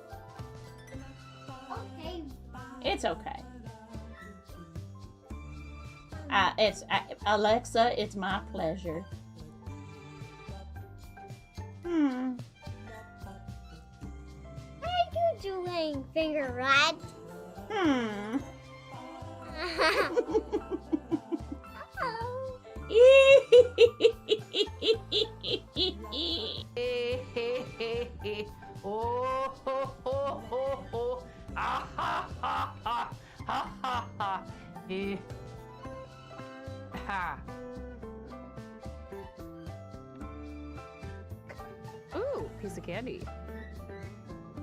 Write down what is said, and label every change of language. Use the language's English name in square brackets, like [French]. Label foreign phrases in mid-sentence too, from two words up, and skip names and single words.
[English] Okay. It's okay. Alexa, it's my pleasure. How are you doing, Finger Rat? Oh, ho, ho, ho, ho. Ah, ha, ha, ha, ha, ha, ha. Ha. Ooh, piece of candy.